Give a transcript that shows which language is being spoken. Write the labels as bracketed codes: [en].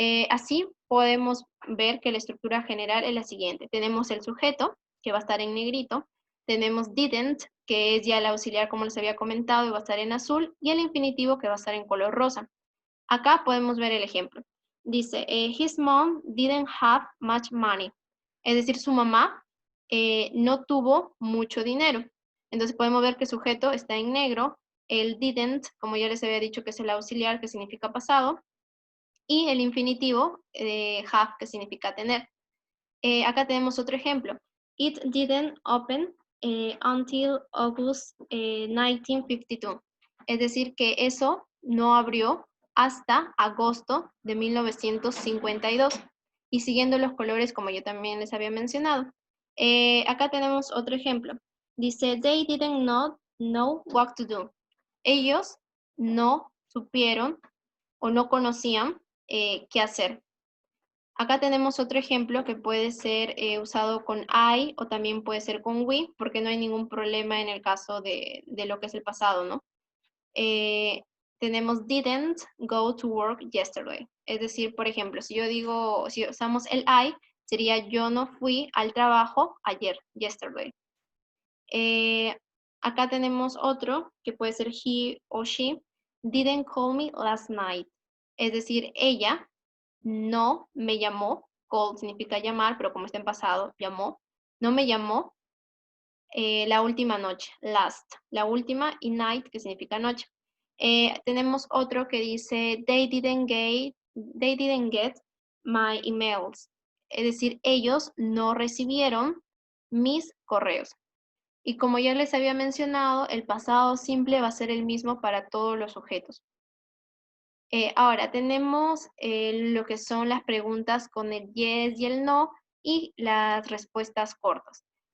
[es] Así podemos ver que la estructura general es la siguiente. Tenemos el sujeto, que va a estar en negrito. Tenemos didn't, que es ya el auxiliar como les había comentado y va a estar en azul. Y el infinitivo, que va a estar en color rosa. Acá podemos ver el ejemplo. Dice, [en] his mom didn't have much money. [es] Es decir, su mamá no tuvo mucho dinero. Entonces podemos ver que el sujeto está en negro. El didn't, como ya les había dicho, que es el auxiliar, que significa pasado. Y el infinitivo, have, que significa tener. Acá tenemos otro ejemplo. [en] It didn't open until August 1952. [es] Es decir, que eso no abrió hasta agosto de 1952. Y siguiendo los colores, como yo también les había mencionado. Acá tenemos otro ejemplo. [en] Dice, they didn't know what to do. [es] Ellos no supieron o no conocían qué hacer. Acá tenemos otro ejemplo que puede ser usado con I o también puede ser con we, porque no hay ningún problema en el caso de lo que es el pasado, ¿no? Tenemos [en] didn't go to work yesterday. [es] Es decir, por ejemplo, si yo digo, si usamos el I, sería yo no fui al trabajo ayer, yesterday. Acá tenemos otro que puede ser he o she. [en] Didn't call me last night. [es] Es decir, ella no me llamó. Call significa llamar, pero como está en pasado, llamó. No me llamó la última noche, last, la última, y night, que significa noche. Tenemos otro que dice, [en] they didn't get my emails. [es] Es decir, ellos no recibieron mis correos. Y como ya les había mencionado, el pasado simple va a ser el mismo para todos los sujetos. Ahora tenemos lo que son las preguntas con el yes y el no y las respuestas cortas.